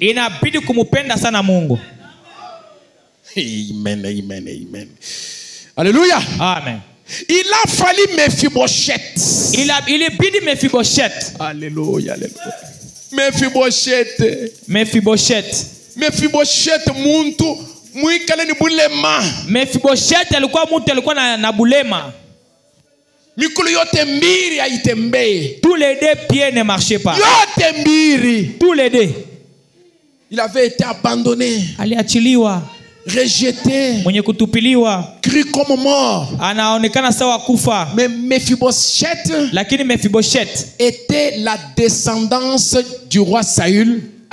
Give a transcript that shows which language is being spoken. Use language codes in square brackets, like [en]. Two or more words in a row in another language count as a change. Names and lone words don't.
[fr] Amen, amen, amen. Alléluia. Amen. Il a fallu Mephibosheth. Il est bidi Mephibosheth. Alléluia, alléluia. Mephibosheth. [sw] Mephibosheth muntu muikale ni bulema. Mephibosheth alikuwa muntu alikuwa na bulema. Mikulu yote mbiri haitembee. [fr] Tous les deux pieds ne marchaient pas. [sw] Yote mbiri. [fr] Tous les deux. Il avait été abandonné. [sw] Aliachiliwa. [fr] Rejeté, cru comme mort. Mais Mephibosheth était la descendance du roi Saül.